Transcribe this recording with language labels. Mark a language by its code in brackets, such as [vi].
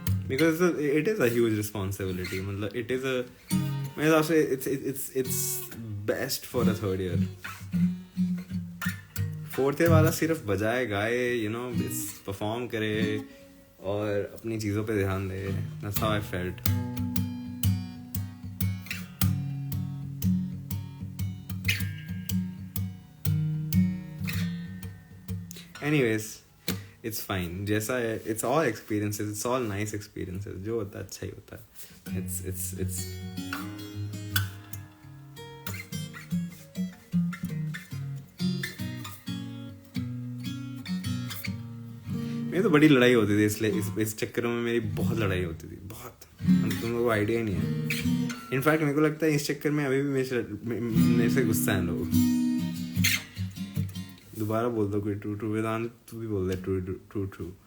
[en] Because it is a huge responsibility. मतलब it is a [hi] मेरे हिसाब से [en] it's best for a third year. [hi] Fourth year वाला सिर्फ बजाए गाए [en] you know perform [hi] करे और अपनी चीज़ों पे ध्यान दे. [en] That's how I felt. Anyways, it's fine. [hi] जैसा है, [en] it's all experiences. It's all nice experiences. [hi] जो होता है अच्छा ही होता है. It's मेरी तो बड़ी लड़ाई होती थी इसलिए इस चक्कर में मेरी बहुत लड़ाई होती थी. बहुत. तुम लोगों को आइडिया ही नहीं है. इनफैक्ट मेरे को लगता है इस चक्कर में अभी भी मेरे से गुस्सा है लोग. दोबारा बोल दो कोई ट्रू ट्रू. वेदांत तू भी बोल दे ट्रू ट्रू ट्रू.